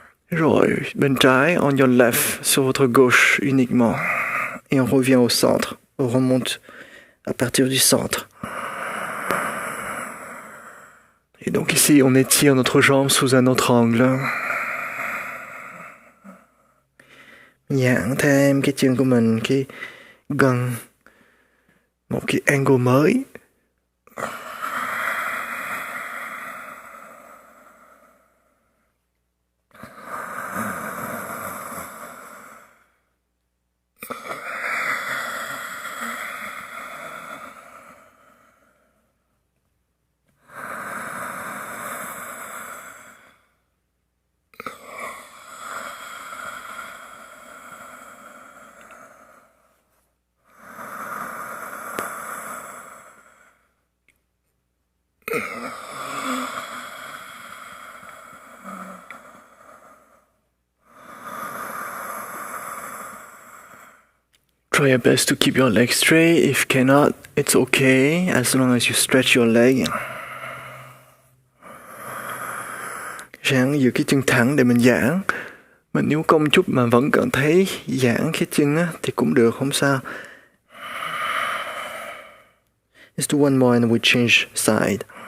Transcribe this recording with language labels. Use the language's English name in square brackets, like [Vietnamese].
[Vietnamese] Rồi, bên trái, [English] on your left, [French] sur votre gauche uniquement. Et on revient au centre. On remonte à partir du centre. Et donc ici, on étire notre jambe sous un autre angle. [Vietnamese] Giãn thêm cái chân của mình, cái gân, một cái angle mới. [English] Try your best to keep your leg straight. If cannot, it's okay as long as you stretch your leg. [Vietnamese] Ráng giữ cái chân thẳng để mình giãn. Mà nếu cong chút mà vẫn cảm thấy giãn cái chân á, thì cũng được, không sao. [English] Let's do one more and we change side.